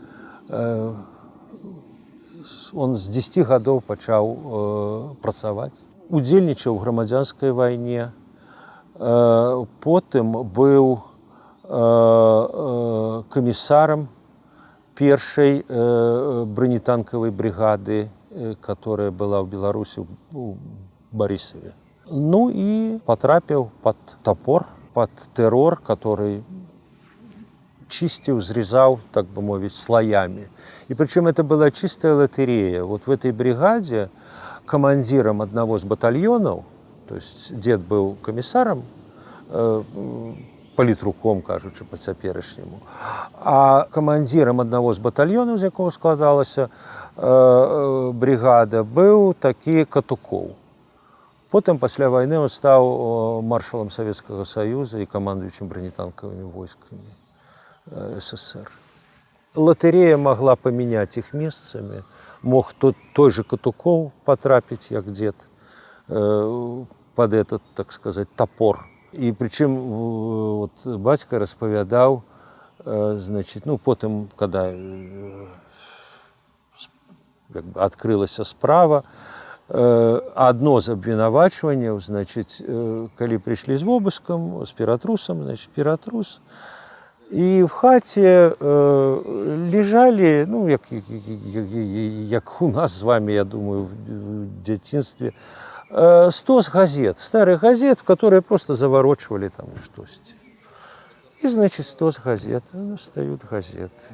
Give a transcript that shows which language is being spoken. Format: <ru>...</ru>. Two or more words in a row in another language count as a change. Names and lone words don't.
<be>Он з 10 гадоў пачаў працаваць. Удзельнічаў у грамадзянскай вайне. Потым быў камісарам першай бронетанковой</be> <ru>бригады, которая была в Беларуси, в Борисове. Ну и потрапил под топор, под террор, который чистил, срезал, так бы мовить, слоями. И причем это была чистая лотерея. Вот в этой бригаде командиром одного из батальонов, то есть дед был комиссаром,</ru> <be>палітруком, кажучы, па-цяперашняму. А камандзірам аднаго з батальёнаў, з якога складалася бригада, быў такі Катукоў. Потым, пасля вайны, он стаў маршалам Савецкага Саюза і камандуючым бронетанковымі войскамі СССР. Лотерея могла памяняць іх месцамі. Мог той же Катукоў потрапіць, як дзед,</be> <ru>под этот, так сказать, топор. И причем вот</ru> <be>батька распавядаў,</be> <ru>значит, ну, потым, когда открылася справа,</ru> <be>одно з абвінавачванняў, значит, калі прыйшлі з вобыскам, з піратрусам,</be> <ru>значит, піратрус, и в хате лежали, ну, як у нас с вами, я думаю, в дзяцінстве, 100 газет, старых газет, в которые просто заворочивали там что-то. И, значит, 100 газет, встают газеты.</ru>